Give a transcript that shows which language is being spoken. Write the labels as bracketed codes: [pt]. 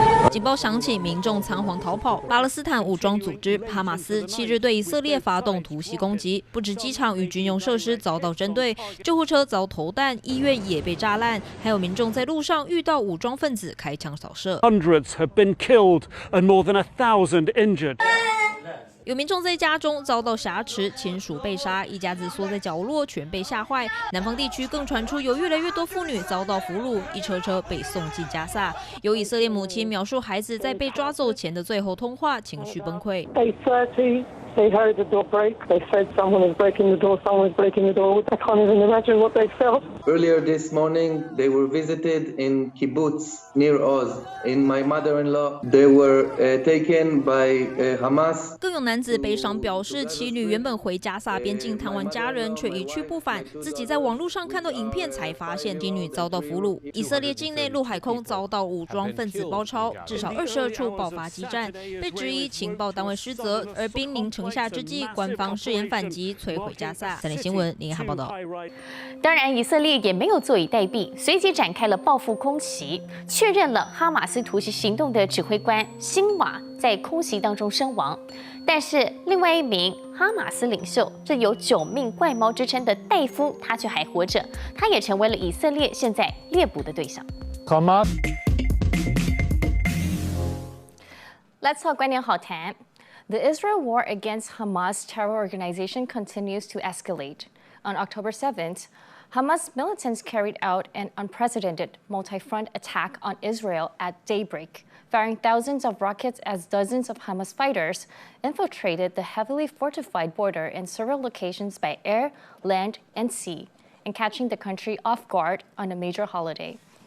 [zh] 警报响起，民众仓皇逃跑。巴勒斯坦武装组织哈马斯7日对以色列发动突袭攻击，不止机场与军用设施遭到针对，救护车遭投弹，医院也被炸烂，还有民众在路上遇到武装分子开枪扫射。 [en] Hundreds have been killed and more than 1,000 injured. [zh] 有民众在家中遭到挟持，亲属被杀，一家子缩在角落，全被吓坏。南方地区更传出有越来越多妇女遭到俘虏，一车车被送进加萨。有以色列母亲描述孩子在被抓走前的最后通话，情绪崩溃。 [en] They heard the door break. They said someone was breaking the door, someone was breaking the door. I can't even imagine what they felt. Earlier this morning, they were visited in kibbutz near Oz. In my mother-in-law, they were taken by Hamas. [zh] 更有男子悲伤表示，妻女原本回加萨边境探望家人，却一去不返。自己在网络上看到影片，才发现妻女遭到俘虏。以色列境内陆海空遭到武装分子包抄，至少22处爆发激战，被质疑情报单位失责，而兵临城下之际，官方誓言反击，摧毁加萨。三立新闻林汉报道。当然，以色列也没有坐以待毙，随即展开了报复空袭，确认了哈马斯突袭行动的指挥官辛瓦在空袭当中身亡。但是，另外一名哈马斯领袖，这有9命怪猫之称的戴夫，他却还活着，他也成为了以色列现在猎捕的对象。 [en] Let's talk [zh] 观点好谈。 [en] The Israel war against Hamas terror organization continues to escalate. On October 7th, Hamas militants carried out an unprecedented multi-front attack on Israel at daybreak, firing thousands of rockets as dozens of Hamas fighters infiltrated the heavily fortified border in several locations by air, land, and sea, and catching the country off guard on a major holiday.